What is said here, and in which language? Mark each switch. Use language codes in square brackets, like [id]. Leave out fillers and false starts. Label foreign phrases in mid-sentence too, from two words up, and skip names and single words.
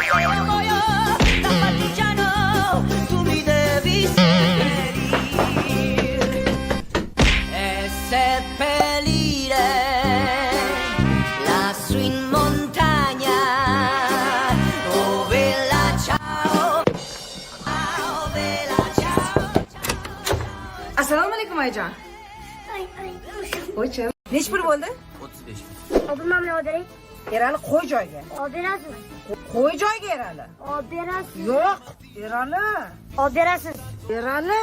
[it] Io muoio da partigiano, tu mi devi seppellir e seppellire lassù in montagna. Oh vela ciao, ciao, vela ciao. [uz] Assalomu alaykum oyijon. Qo'ychi. Nech pul bo'ldi? 35. Obimamni oberaylik. Erali qo'y joyga. Oberasiz. Qo'y joyga Erali. Oberasiz. Yo'q, Erali. Oberasiz. Erali.